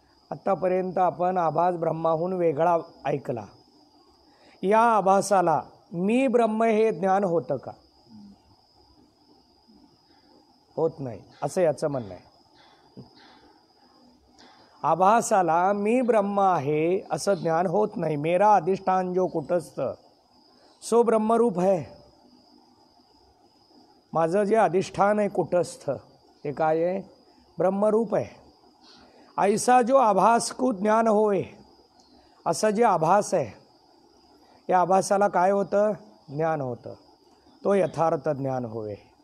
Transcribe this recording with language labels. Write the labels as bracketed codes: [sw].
[mr] आत्तापर्यंत आपण आभास ब्रह्माहून वेगळा ऐकला. या आभासाला मी ब्रह्म हे ज्ञान होतं का? होत नाही, असं याचं म्हणणं आहे. आभासाला मी ब्रह्म आहे असं ज्ञान होत नाही. [hi] मेरा अधिष्ठान जो कुटस्थ सो ब्रह्मरूप है. [mr] माझं जे अधिष्ठान आहे कुटस्थ ते काय आहे? ब्रह्मरूप आहे. [hi] ऐसा जो आभास को ज्ञान होय, [mr] असं जे आभास आहे, या आभासाला काय होतं? ज्ञान होतं. [hi] तो यथार्थ ज्ञान होय.